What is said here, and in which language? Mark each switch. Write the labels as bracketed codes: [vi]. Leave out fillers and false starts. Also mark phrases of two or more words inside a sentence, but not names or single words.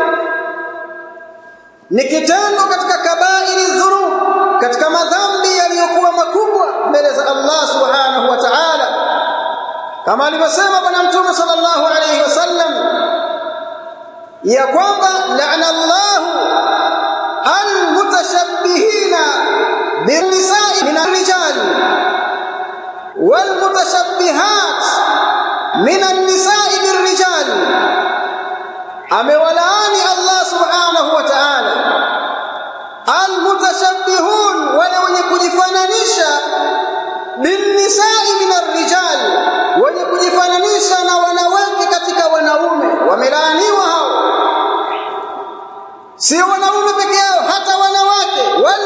[sw] ni kitendo katika [ar] كبائر الذنوب, [sw] katika madhambi yaliyokuwa makubwa mbele za [ar] الله سبحانه وتعالى, [sw] kama alivyosema Bwana Mtume [ar] صلى الله عليه وسلم [sw] ya kwamba [ar] لعن الله المتشبهين بالنساء من الرجال والمتشبهات من النساء بالرجال. [sw] Amewalaani [ar] الله سبحانه وتعالى المتشبهون, [sw] wale wenye kujifananisha, [ar] بالنساء من الرجال, [sw] wenye kujifananisha na wanawake katika wanaume, wamelaaniwa hao. Sio wanaume peke yao, hata wanawake.